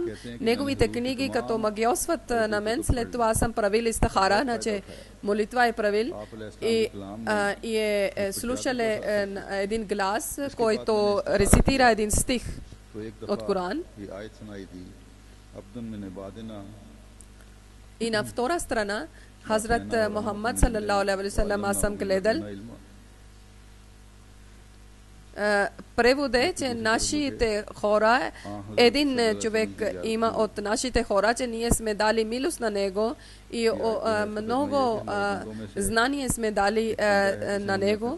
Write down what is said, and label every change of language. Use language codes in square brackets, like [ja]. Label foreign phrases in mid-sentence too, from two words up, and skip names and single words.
[bg] Неговите книги като магиосват на мен, след това съм правил истихара, значи молитва е правил и е слушал един глас, който рецитира един стих от Коран. И на втора страна Хазрат Мухаммад [ar] صلى الله عليه وسلم [bg] аз съм гледал. Превод е, че нашите хора, един човек има от нашите хора, че ние сме дали милост на него и много знание сме дали на него.